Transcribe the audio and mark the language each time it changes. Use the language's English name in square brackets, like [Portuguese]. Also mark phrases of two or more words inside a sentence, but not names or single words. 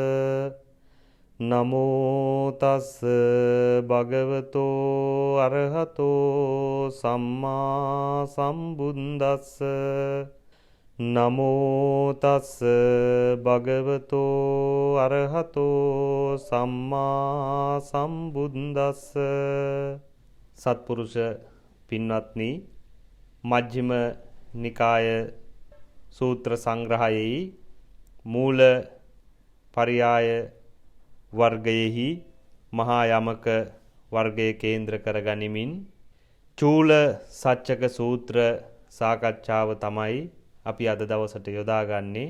[Pali] නමෝ තස් භගවතෝ අරහතෝ සම්මා සම්බුද්දස්ස. නමෝ තස් භගවතෝ අරහතෝ සම්මා සම්බුද්දස්ස. [Sinhala] සත්පුරුෂ පින්වත්නි, මජ්ක්‍ධිම නිකාය සූත්‍ර සංග්‍රහයෙහි මූල පරියාය වර්ගයෙහි මහා යමක වර්ගය කේන්ද්‍ර කරගනිමින් චූල සච්චක සූත්‍ර සාකච්ඡාව තමයි අපි අද දවසට යොදාගන්නේ.